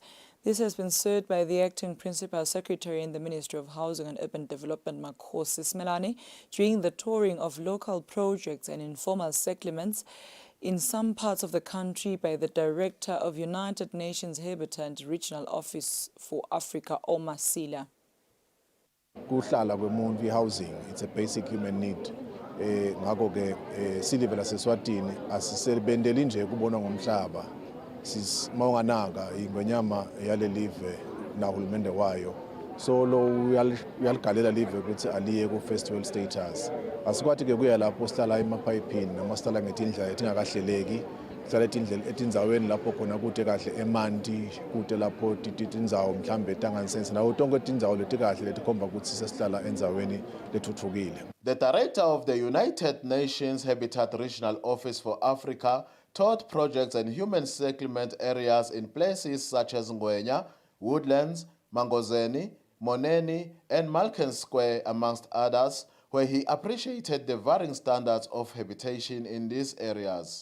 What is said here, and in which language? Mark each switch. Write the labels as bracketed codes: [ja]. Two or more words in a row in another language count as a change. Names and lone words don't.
[en] This has been said by the acting Principal Secretary in the Ministry of Housing and Urban Development, Makhosi Smelane, during the touring of local projects and informal settlements in some parts of the country by the Director of United Nations Habitat Regional Office for Africa, Omar Sila. Housing, it's a basic human need. [ss] Ngakho-ke silive laseSwatini asisebenzeli nje kubona ngomhlaba. Mawunganaka ingonyama yale live nahulumende wayo. So lo uyaligalela live ukuthi aliye ku [en] festival status. [ss] Asikwathi ke kuya lapho sihlala emapayipini noma sihlala ngetindlela etingakahleleki etindzaweni lapho khona kute kahle emanti kute lapho tindzawo mhlambe tanganisense nawo tonke tindzawo letikahle letikhomba kutsi sesihlala endzaweni letfutfukile. [en] The director of the United Nations Habitat Regional Office for Africa taught projects and human settlement areas in places such as Ngwenya, Woodlands, Mangozeni, Moneni, and Malkin Square, amongst others, where he appreciated the varying standards of habitation in these areas.